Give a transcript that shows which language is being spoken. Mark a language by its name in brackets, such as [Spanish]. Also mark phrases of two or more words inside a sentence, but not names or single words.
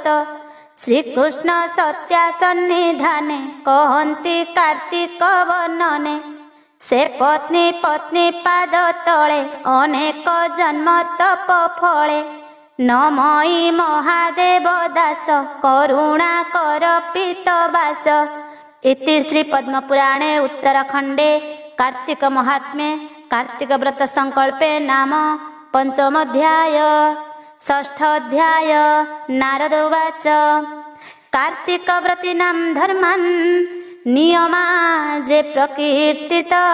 [Odia] ଶ୍ରୀକୃଷ୍ଣ ସତ୍ୟା ସନ୍ନିଧାନେ କହନ୍ତି କାର୍ତ୍ତିକ ବର୍ଣ୍ଣନେ। ସେ ପତ୍ନୀ ପତ୍ନୀ ପାଦ ତଳେ ଅନେକ ଜନ୍ମ ତପ ଫଳେ। ନମଇ ମହାଦେବ ଦାସ କରୁଣା କର ପୀତବାସ। [Sanskrit] इति श्री पद्मपुराणे उत्तराखंडे कार्तिक महात्म्ये कार्तिक व्रत संकल्पे नाम पंचमोऽध्याय। षष्ठोऽध्याय नारद उवाच कार्तिक व्रतीनां धर्मान् नियमा जे प्रकीर्तित।